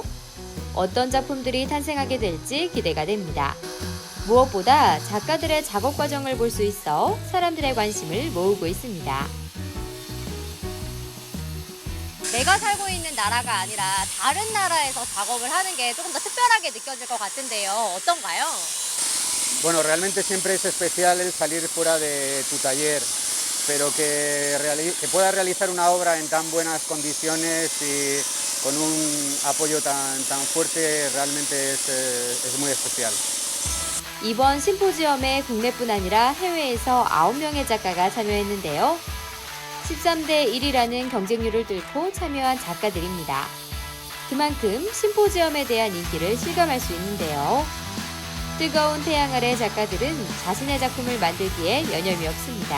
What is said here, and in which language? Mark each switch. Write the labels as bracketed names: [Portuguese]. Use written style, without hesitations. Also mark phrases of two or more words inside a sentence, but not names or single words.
[Korean] 어떤 작품들이 탄생하게 될지 기대가 됩니다. 무엇보다 작가들의 작업 과정을 볼 수 있어 사람들의 관심을 모으고 있습니다. 내가 살고 있는 나라가 아니라 다른 나라에서 작업을 하는 게 조금 더 특별하게 느껴질 것 같은데요. 어떤가요? [Spanish] Bueno, realmente siempre es especial el salir fuera de tu taller, pero que puedas realizar una obra en tan buenas condiciones y con un apoyo tan fuerte realmente es muy especial. [Korean] 이번 심포지엄에 국내뿐 아니라 해외에서 9명의 작가가 참여했는데요. 13대 1이라는 경쟁률을 뚫고 참여한 작가들입니다. 그만큼 심포지엄에 대한 인기를 실감할 수 있는데요. 뜨거운 태양 아래 작가들은 자신의 작품을 만들기에 여념이 없습니다.